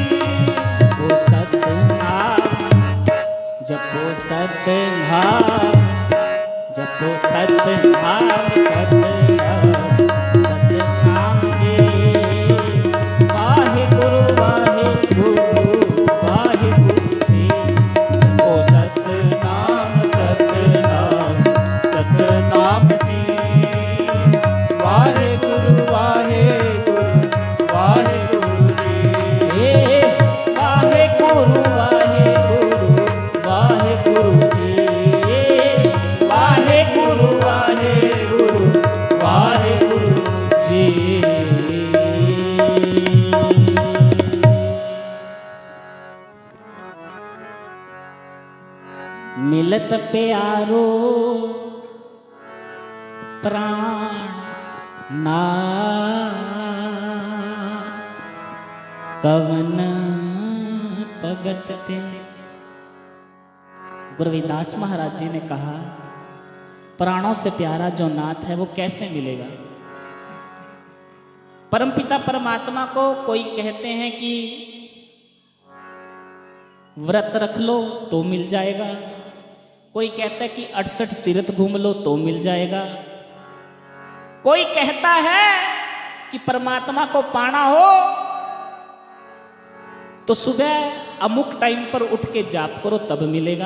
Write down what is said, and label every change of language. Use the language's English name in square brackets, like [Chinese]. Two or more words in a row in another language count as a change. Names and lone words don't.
[Hindi] जपो सतनाम जपो सतनाम जपो सतनाम सतनाम सतनाम जी वाहे गुरु जी जपो सतनाम सतनाम सतनाम जी वाहेगुरु वाहेगुरु जी हे वाहे गुरु जी वाहे गुरु वाहेगुरु जी मिलत प्यारो प्राण ना कवन भगत ते गुरु रविदास महाराज जी ने कहा प्राणों से प्यारा जो नाथ है वो कैसे मिलेगा। परमपिता परमात्मा को कोई कहते हैं कि व्रत रख लो तो मिल जाएगा, कोई कहता है कि 68 तीर्थ घूम लो तो मिल जाएगा, कोई कहता है कि परमात्मा को पाना हो तो सुबह अमुक टाइम पर उठ के जाप करो तब मिलेगा।